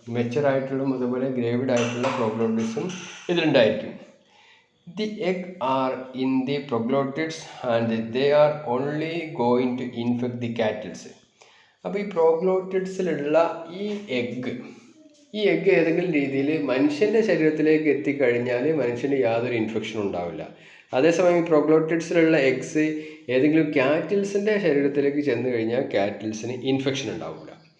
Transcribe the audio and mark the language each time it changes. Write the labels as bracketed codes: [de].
[ml] Mature ആയിട്ടുള്ളതും അതുപോലെ ഗ്രേവിഡ് ആയിട്ടുള്ള പ്രോഗ്ലോറ്റിഡ്സും ഇതിലുണ്ടായിരിക്കും. [en] The egg are in the proglotids and they are only going to infect the cattles. [ml] അപ്പോൾ ഈ പ്രോഗ്ലോറ്റിഡ്സിലുള്ള ഈ എഗ്ഗ് ഏതെങ്കിലും രീതിയിൽ മനുഷ്യൻ്റെ ശരീരത്തിലേക്ക് എത്തിക്കഴിഞ്ഞാൽ മനുഷ്യന് യാതൊരു ഇൻഫെക്ഷനും ഉണ്ടാവില്ല. അതേസമയം ഈ പ്രോഗ്ലോറ്റിഡ്സിലുള്ള എഗ്സ് ഏതെങ്കിലും കാറ്റിൽസിൻ്റെ ശരീരത്തിലേക്ക് ചെന്ന് കഴിഞ്ഞാൽ കാറ്റിൽസിന് ഇൻഫെക്ഷൻ ഉണ്ടാവില്ല.